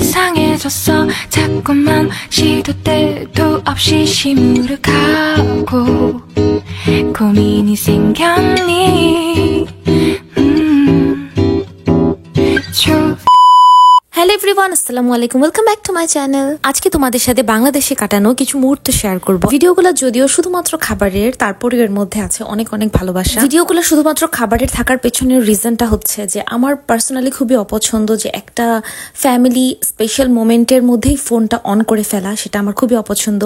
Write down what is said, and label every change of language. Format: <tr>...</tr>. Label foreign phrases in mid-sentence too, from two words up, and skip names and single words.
<ko>이상해졌어 자꾸만 시도 때도 없이 시무룩하고 고민이 생겼니</ko> <en>Hello everyone,</en> <ar>السلام عليكم,</ar> <en>welcome back to my channel.</en> <bn>আজকে তোমাদের সাথে বাংলাদেশে কাটানো কিছু মুহূর্ত শেয়ার করব। ভিডিওগুলো যদিও শুধুমাত্র খাবারের, তারপরে এর মধ্যে আছে অনেক অনেক ভালোবাসা। ভিডিওগুলো শুধুমাত্র খাবারের থাকার পেছনের রিজনটা হচ্ছে যে আমার পার্সোনালি খুবই অপছন্দ যে একটা</bn> <en>family special moment-er</en> <bn>মধ্যেই ফোনটা অন করে ফেলা, সেটা আমার খুবই অপছন্দ।</bn>